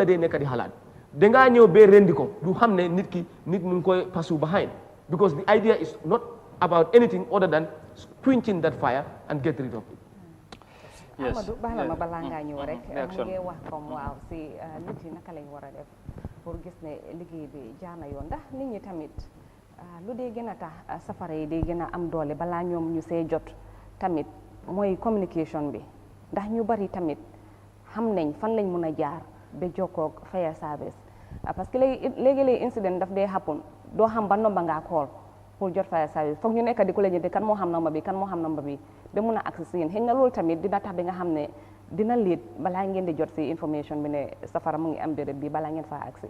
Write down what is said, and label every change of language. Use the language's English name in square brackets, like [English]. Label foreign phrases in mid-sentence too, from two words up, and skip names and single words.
[Wolof] dee nekk di xalaat dangaa ñëw ba rendi ko du xam ne nit mu ngi koy [English] pursue behind because the idea is not about anything other than quenching that fire and get rid of it. [Wolof] Amadou bala ma balaa ngaa ñëw rek mu ngi wax comme waaw si nit yi naka lañ war a def pour gis ne liggéey bi jaar na yoon ndax nit ñi tamit lu dee gën a tax safara yi day gën a am doole balaa ñoom ñu see jot tamit mooy communication bi ndax ñu bari tamit xam nañ fan lañ mun a jaar ba jokkoog [English] fire service [French] parce que [Wolof] léegi incident daf dee happen doo xam ba nomba ngaa call pour jot [English] fire service [Wolof] foog ñu nekk di ko leen kan moo xam nomba bi ba mun a accès yéen xëy na loolu tamit dina tax bi nga xam ne dina leet balaa ngeen di jot si information bi ne safara mu ngi am béréb bi balaa ngeen faa accès.